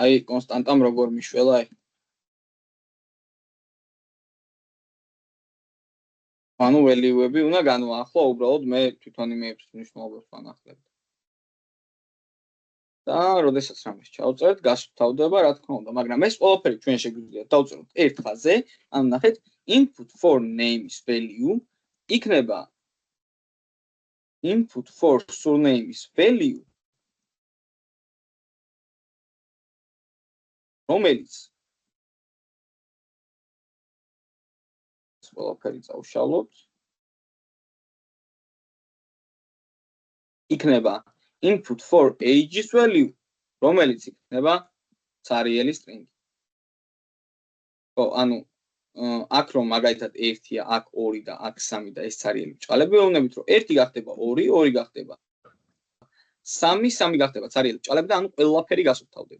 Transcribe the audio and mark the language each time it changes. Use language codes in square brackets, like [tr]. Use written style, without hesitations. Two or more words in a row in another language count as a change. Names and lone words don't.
[ka] აი კონსტანტამ როგორ მიშველა აი. ანუ ველიუები უნდა განვაახლო, უბრალოდ მე თვითონ იმეებს მნიშვნელობას ვანახლებ. და როდესაც რამეს ჩავწერთ, გასუფთავდება, რა თქმა უნდა, მაგრამ ეს ყველაფერი ჩვენ შეგვიძლია დავწეროთ ერთ ხაზზე, ანუ ნახეთ, [en] input for names value იქნება input for surnames value [ka] რომელიც ყველაფერი წავშალოთ იქნება [en] input for ages value [ka] რომელიც იქნება ცარიელი string. ანუ აქ რომ მაგალითად 1-ია, აქ 2 და აქ 3 და ეს ცარიელი ბრჭყალები ვეუბნებით რომ 1 გახდება 2, 2 გახდება 3, 3 გახდება ცარიელი ბრჭყალები და ანუ ყველაფერი გასუფთავდება.